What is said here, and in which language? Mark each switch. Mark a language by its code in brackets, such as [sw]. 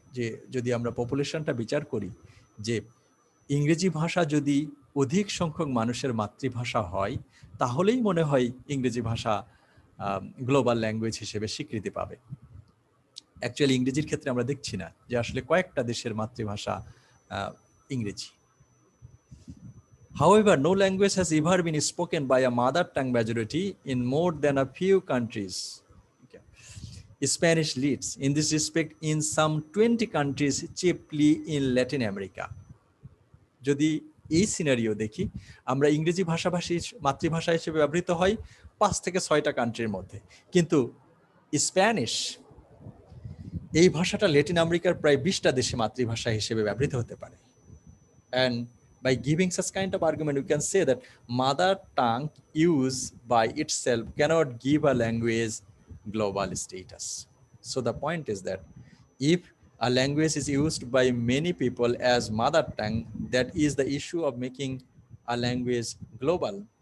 [bn] যে যদি আমরা পপুলেশনটা বিচার করি, যে ইংরেজি ভাষা যদি অধিক সংখ্যক মানুষের মাতৃভাষা হয়, তাহলেই মনে হয় ইংরেজি ভাষা গ্লোবাল ল্যাঙ্গুয়েজ হিসেবে স্বীকৃতি পাবে। অ্যাকচুয়ালি ইংরেজির ক্ষেত্রে আমরা দেখছি না যে আসলে কয়েকটা দেশের মাতৃভাষা ইংরেজি। [en] However, no language has ever been spoken by a mother tongue majority in more than a few countries. Okay. Spanish leads in this respect in some 20 countries, chiefly in Latin America. [bn] যদি এই scenario দেখি, আমরা ইংরেজি ভাষাভাষী মাতৃভাষা হিসেবে ব্যবহৃত হয় 5 থেকে 6টা কান্ট্রির মধ্যে, কিন্তু স্প্যানিশ এই ভাষাটা ল্যাটিন আমেরিকার প্রায় 20টা দেশে মাতৃভাষা হিসেবে ব্যবহৃত হতে পারে। [en] And by giving such kind of argument, we can say that mother tongue use by itself cannot give a language global status. So the point is that if a language is used by many people as mother tongue, that is the issue of making a language global.